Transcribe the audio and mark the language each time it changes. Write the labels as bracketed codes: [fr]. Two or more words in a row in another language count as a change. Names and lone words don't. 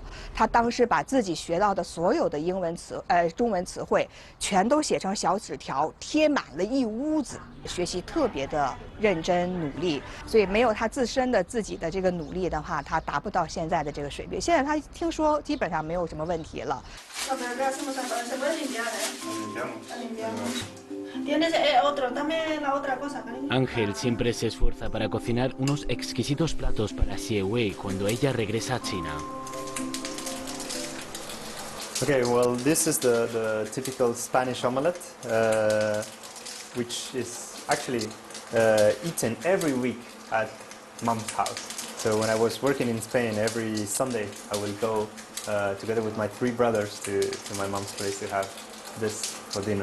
[zh] 他当时把自己学到的所有的中文词汇全都写成小纸条，贴满了一屋子，学习特别的认真努力。所以没有他自己的这个努力的话，他达不到现在的这个水平。现在他听说交基本上没有什么问题了。 [es] Ángel siempre se esfuerza para cocinar unos exquisitos platos para Xie Wei cuando ella regresa a China. [en] Okay, well, this is the typical Spanish omelette, which is actually eaten every week at mom's house. So when I was working in Spain, every Sunday I will go together with my 3 brothers to my mom's place to have this for dinner.